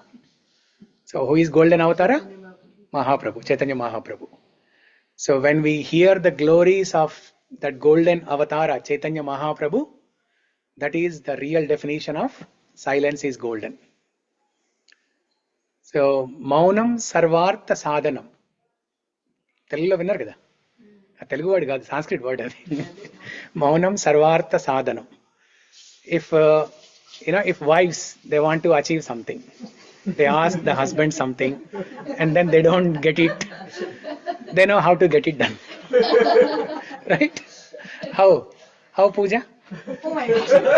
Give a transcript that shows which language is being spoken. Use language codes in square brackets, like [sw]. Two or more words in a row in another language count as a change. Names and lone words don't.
[en] So who is golden avatara? Mahaprabhu, Chaitanya Mahaprabhu. So when we hear the glories of that golden avatara Chaitanya Mahaprabhu, that is the real definition of silence is golden. [sa] So मौनं सर्वार्थ साधनम्. [te] తెలుగులో విన్నారు కదా, ఆ తెలుగు వర్డ్ కాదు, [en] Sanskrit word [te] అది. [sa] మౌనం సర్వార్థ సాధనం. [en] If if wives, they want to achieve something, they ask the husband something and then they don't get it, they know how to get it done. Right? How Pooja? Oh my God.